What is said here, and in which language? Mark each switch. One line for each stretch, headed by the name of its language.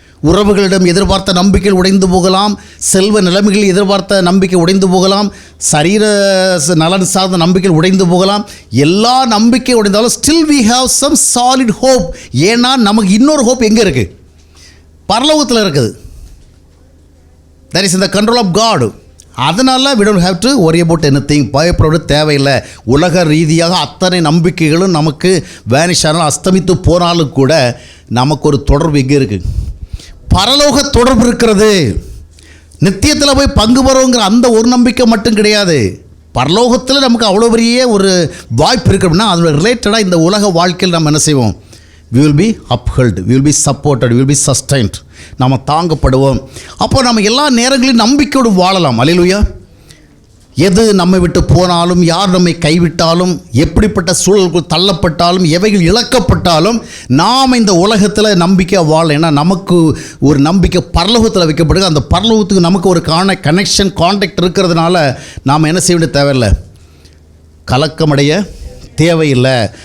Tamil: உறவுகளிடம் எதிர்பார்த்த நம்பிக்கைகள் உடைந்து போகலாம், செல்வ நிலைமைகளில் எதிர்பார்த்த நம்பிக்கை உடைந்து போகலாம், சரீர நலன் சார்ந்த நம்பிக்கைகள் உடைந்து போகலாம். எல்லா நம்பிக்கை உடைந்தாலும்
English: Still we have some solid hope.
Tamil: ஏன்னா நமக்கு இன்னொரு ஹோப் எங்கே இருக்குது? பரலோகத்தில் இருக்குது.
English: That is in the control of God. அதனால் we don't have to worry about anything.
Tamil: பயப்பட தேவையில்லை. உலக ரீதியாக அத்தனை நம்பிக்கைகளும் நமக்கு வேனிஷ் ஆனால் அஸ்தமித்து போனாலும் கூட நமக்கு ஒரு தொடர்பு எங்கே இருக்குது? பரலோக தொடர்பு இருக்கிறது. நித்தியத்தில் போய் பங்கு பெறுவோங்கிற அந்த ஒரு நம்பிக்கை மட்டும் கிடையாது. பரலோகத்தில் நமக்கு அவ்வளோ பெரிய ஒரு வாய்ப்பு இருக்குது அப்படின்னா அதோட ரிலேட்டடாக இந்த உலக வாழ்க்கையில் நம்ம என்ன செய்வோம்?
English: we will be upheld, we will be supported, we will be sustained.
Tamil: நாம் தாங்கப்படுவோம். அப்போ நம்ம எல்லா நேரங்களிலும் நம்பிக்கையோடு வாழலாம். அல்லேலூயா. எது நம்மை விட்டு போனாலும், யார் நம்மை கைவிட்டாலும், எப்படிப்பட்ட சூழலுக்குள் தள்ளப்பட்டாலும், எவைகள் இழக்கப்பட்டாலும் நாம் இந்த உலகத்தில் நம்பிக்கை வாழ. ஏன்னா நமக்கு ஒரு நம்பிக்கை பரலோகத்தில் வைக்கப்படுது. அந்த பரலோகத்துக்கு நமக்கு ஒரு கனெக்ஷன் கான்டாக்ட் இருக்கிறதுனால நாம் என்ன செய்ய வேண்டிய தேவையில்லை, கலக்கமடைய தேவையில்லை.